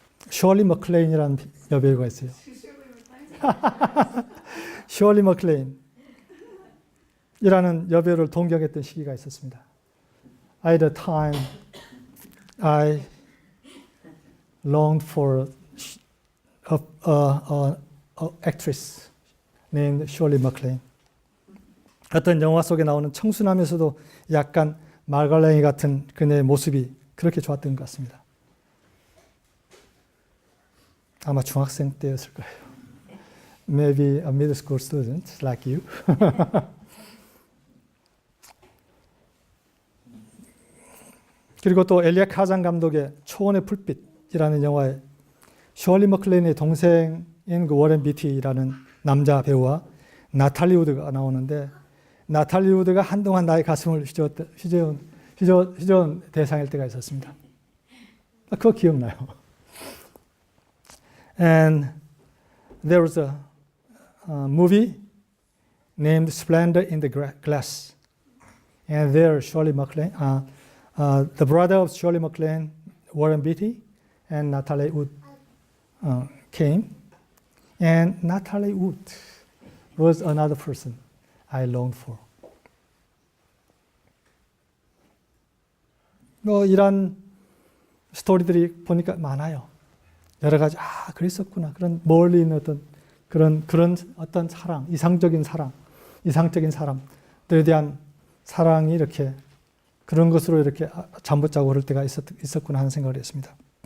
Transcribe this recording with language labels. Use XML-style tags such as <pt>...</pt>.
<ko>셜리 머클레인이라는 여배우가 있어요. 셜리 머클레인이라는 여배우를 동경했던 시기가 있었습니다.</ko> <en>At the time, I longed for an actress named Shirley MacLaine.</en> <ko>어떤 영화 속에 나오는 청순하면서도 약간 말갈랭이 같은 그녀의 모습이 그렇게 좋았던 것 같습니다. 아마 중학생 때였을 거예요.</ko> <en>Maybe a middle school student like you.</en> <ko>그리고 또 엘리아 카잔 감독의 초원의 풀빛이라는 영화에 셜리 머클레인의 동생인 그 워렌 비티라는 남자 배우와 나탈리 우드가 나오는데 나탈리 우드가 한동안 나의 가슴을 휘저은 대상일 때가 있었습니다. 그거 기억나요.</ko> <en>And there was a movie named Splendor in the Glass. And there Shirley MacLaine, the brother of Shirley MacLaine, Warren Beatty, and Natalie Wood came. And Natalie Wood was another person I longed for.</en> <ko>이런 스토리들이 보니까 많아요. 여러 가지 그랬었구나. 그런 멀리 있는 그런 어떤 사랑, 이상적인 사람들에 대한 사랑이 이렇게 그런 것으로 이렇게 잠못 자고 그럴 때가 있었구나 하는 생각을 했습니다.</ko>